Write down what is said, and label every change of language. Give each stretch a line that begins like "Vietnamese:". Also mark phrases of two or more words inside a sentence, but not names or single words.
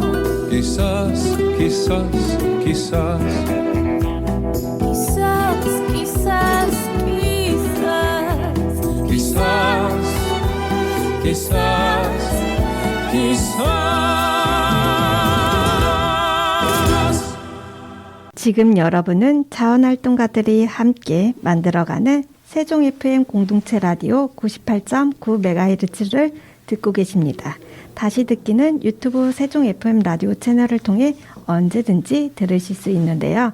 Spanish: Quizás, quizás, quizás. Quizás, quizás, quizás. Quizás, quizás, quizás.
Korean: 지금 여러분은 자원활동가들이 함께 만들어가는 세종 FM 공동체 라디오 98.9MHz를 듣고 계십니다. 다시 듣기는 유튜브 세종 FM 라디오 채널을 통해 언제든지 들으실 수 있는데요.